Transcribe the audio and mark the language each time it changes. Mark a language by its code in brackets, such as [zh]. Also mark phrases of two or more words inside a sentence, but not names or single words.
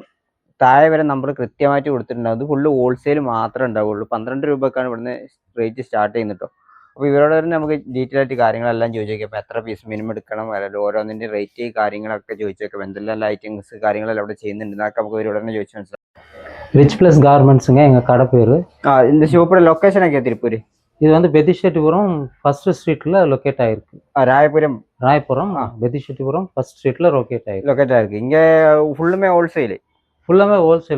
[ml] താഴെ വരെ നമ്പർ കൃത്യമായിട്ട് കൊടുത്തിട്ടുണ്ടാവും. അത് [en] full wholesale [ml] മാത്രമേ ഉണ്ടാവുള്ളൂ. 12 രൂപക്കാണ് ഇവിടുന്ന് [en] rate start [ml] ചെയ്യുന്നത് കേട്ടോ. അപ്പോൾ ഇവരോട് തന്നെ നമുക്ക് ഡീറ്റെയിൽ ആയിട്ട് കാര്യങ്ങളെല്ലാം ചോദിച്ചു നോക്കാം. അപ്പോൾ എത്ര [en] piece minimum [ml] എടുക്കണം, അല്ലെങ്കിൽ ഓരോന്നിൻ്റെ റേറ്റ് കാര്യങ്ങളൊക്കെ ചോദിച്ചു നോക്കാം. എന്തെല്ലാം ഐറ്റംസ് കാര്യങ്ങളെല്ലാം അവിടെ ചെയ്യുന്നുണ്ട് എന്നൊക്കെ നമുക്ക് ഇവരോട് തന്നെ ചോദിച്ചു മനസ്സിലാക്കാം. [ta] ரிச் பிளஸ் கார்மெண்ட்ஸுங்க எங்கள் கடை பேர். இந்த ஷோப்போட லொக்கேஷன் எங்கே திருப்பூர்? இது வந்து பெதிஷெட்டிபுரம் ஃபர்ஸ்ட் ஸ்ட்ரீட்ல லொக்கேட் ஆயிருக்கு. ராயபுரம் பெதிஷெட்டிபுரம் ஃபர்ஸ்ட் ஸ்ட்ரீட்ல லொக்கேட் ஆயிருக்கு. இங்க ஃபுல்லுமே ஹோல்சேல்